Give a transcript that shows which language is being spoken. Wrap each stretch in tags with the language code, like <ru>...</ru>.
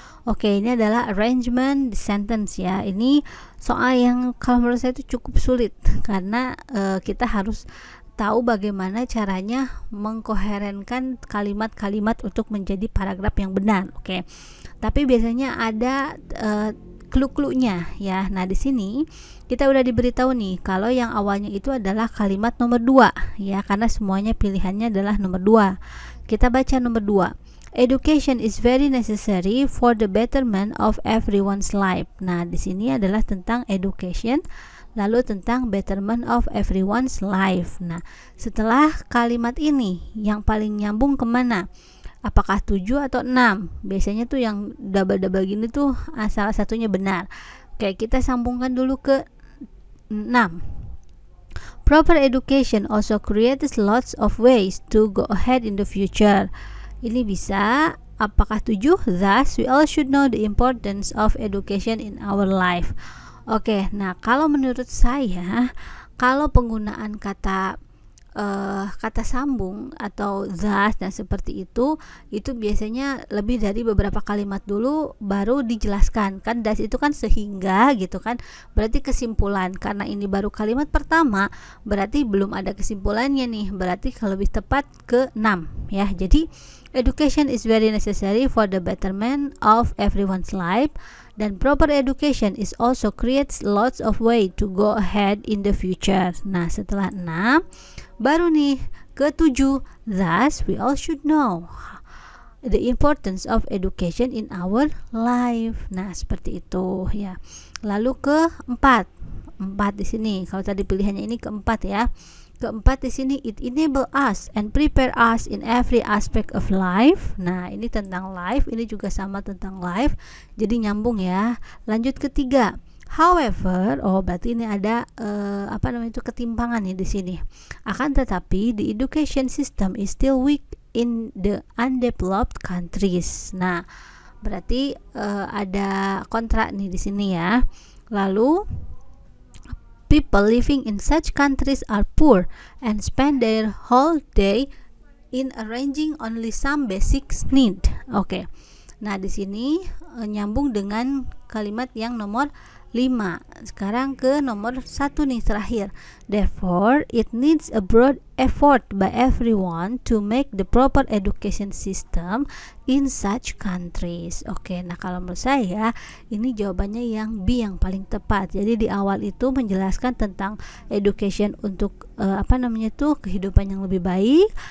<id>Oke, ini adalah arrangement sentence ya. Ini soal yang kalau menurut saya itu cukup sulit karena kita harus tahu bagaimana caranya mengkoherenkan kalimat-kalimat untuk menjadi paragraf yang benar. Oke. Tapi biasanya ada clue-cluenya ya. Nah, di sini kita udah diberitahu nih kalau yang awalnya itu adalah kalimat nomor 2 ya, karena semuanya pilihannya adalah nomor 2. Kita baca nomor 2.</id> <en>Education is very necessary for the betterment of everyone's life.</en> <id>Nah, di sini adalah tentang education, lalu tentang</id> <en>betterment of everyone's life.</en> <id>Nah, setelah kalimat ini yang paling nyambung kemana? Apakah 7 atau 6? Biasanya tuh yang double-double gini tuh salah satunya benar. Oke, kita sambungkan dulu ke 6.</id> <en>Proper education also creates lots of ways to go ahead in the future.</en> <id>Ini bisa. Apakah 7?</id> <en>Thus, we all should know the importance of education in our life.</en> <id>Oke, nah kalau menurut saya, kalau penggunaan kata sambung atau thus dan seperti itu biasanya lebih dari beberapa kalimat dulu baru dijelaskan. Kan thus itu kan sehingga gitu kan, berarti kesimpulan. Karena ini baru kalimat pertama, berarti belum ada kesimpulannya nih. Berarti kalau lebih tepat ke 6 ya. Jadi</id> <en>education is very necessary for the betterment of everyone's life.</en> <id>Dan</id> <en>proper education is also creates lots of way to go ahead in the future.</en> <id>Nah, setelah 6 baru nih ke 7.</id> <en>Thus, we all should know the importance of education in our life.</en> <id>Nah, seperti itu ya. Lalu ke 4 di sini. Kalau tadi pilihannya ini keempat ya. Keempat di sini,</id> <en>it enable us and prepare us in every aspect of life.</en> <id>Nah, ini tentang life, ini juga sama tentang life. Jadi nyambung ya. Lanjut ke 3. However, berarti ini ada ketimpangan nih di sini. Akan tetapi,</id> <en>the education system is still weak in the undeveloped countries.</en> <id>Nah, berarti ada kontra nih di sini ya.</id> <en>Lalu people living in such countries are poor and spend their whole day in arranging only some basic need. Oke.</en> <id>Nah, di sini nyambung dengan kalimat yang nomor 5. Sekarang ke nomor 1 nih terakhir.</id> <en>Therefore, it needs a broad effort by everyone to make the proper education system in such countries.</en> <id>Oke, nah kalau menurut saya ini jawabannya yang B yang paling tepat. Jadi di awal itu menjelaskan tentang education untuk kehidupan yang lebih baik.</id>